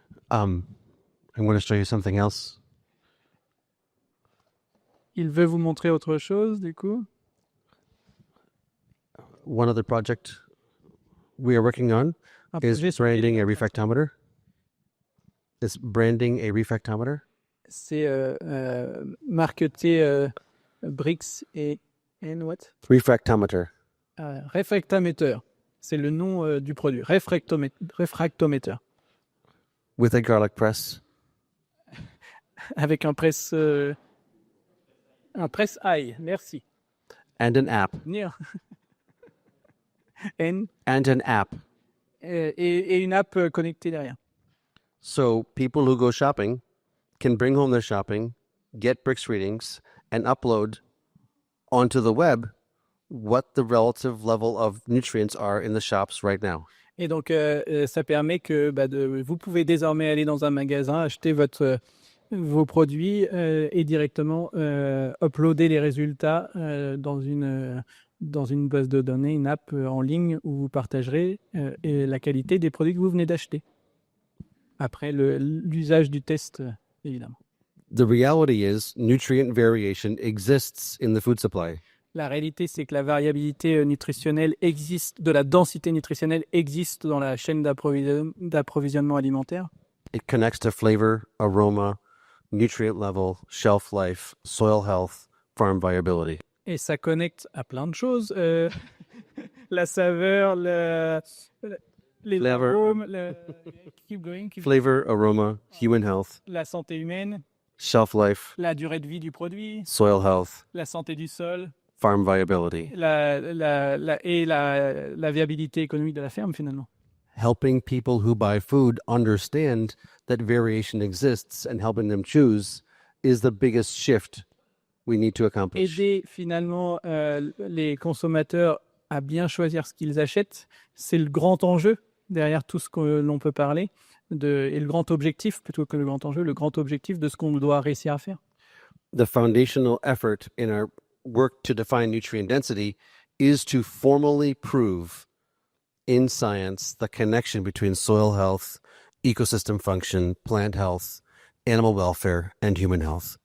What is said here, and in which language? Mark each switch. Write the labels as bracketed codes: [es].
[en] I'm going to show you something else. [fr] Il veut vous montrer autre chose, du coup. [en] One other project we are working on is branding a refractometer. Is branding a refractometer? [fr] C'est marqueter Brix et what? [en] Refractometer. [fr] Réfractomètre. C'est le nom du produit. Réfractomètre. [en] With a garlic press. [fr] Avec un presse ail. Merci. [en] And an app. And an app. [fr] Et une app connectée derrière. [en] So people who go shopping can bring home their shopping, get Brix readings, and upload onto the web what the relative level of nutrients are in the shops right now. [fr] Et donc, ça permet que vous pouvez désormais aller dans un magasin, acheter vos produits et directement uploader les résultats dans une base de données, une app en ligne où vous partagerez et la qualité des produits que vous venez d'acheter. Après l'usage du test, évidemment. [en] The reality is nutrient variation exists in the food supply. [fr] La réalité, c'est que la variabilité nutritionnelle existe, de la densité nutritionnelle existe dans la chaîne d'approvisionnement alimentaire. [en] It connects to flavor, aroma, nutrient level, shelf life, soil health, farm viability. [fr] Et ça connecte à plein de choses. La saveur, les [en] Flavor. [fr] arômes, [en] keep going, Flavor, aroma, human health, [fr] la santé humaine, [en] shelf life, [fr] la durée de vie du produit, [en] soil health, [fr] la santé du sol, [en] farm viability. [fr] la viabilité économique de la ferme finalement. [en] Helping people who buy food understand that variation exists and helping them choose is the biggest shift we need to accomplish. [fr] Aider finalement les consommateurs à bien choisir ce qu'ils achètent, c'est le grand enjeu derrière tout ce que l'on peut parler, et le grand objectif, plutôt que le grand enjeu, le grand objectif de ce qu'on doit réussir à faire. [en] The foundational effort in our work to define nutrient density is to formally prove in science the connection between soil health, ecosystem function, plant health, animal welfare, and human health.